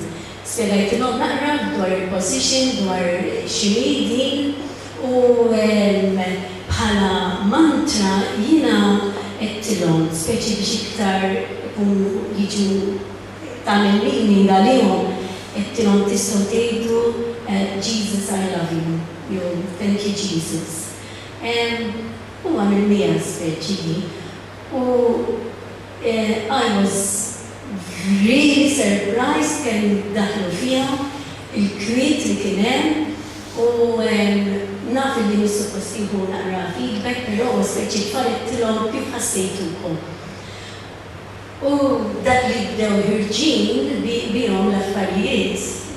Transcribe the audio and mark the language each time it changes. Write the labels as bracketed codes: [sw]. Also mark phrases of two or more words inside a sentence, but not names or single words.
[mt] Spiegajtilhom naqra dwar il-position, dwar x'inhi din u bħala mantra jiena qedtilhom speċi biex iktar ikunu jiġu tagħmel meaning għalihom qedtilhom tistgħu tgħidu [en] Jesus I love you. Thank you, Jesus. [mt] U għamilnija speċi u [en] I was really surprised [mt] kemm daħlu fiha il-kwiet li kien hemm u naf li mis-suppost jieħu naqra feedback, però speċi tfal kif ħassejtukom. U dak li bdew ħirġin bihom l-affarijiet.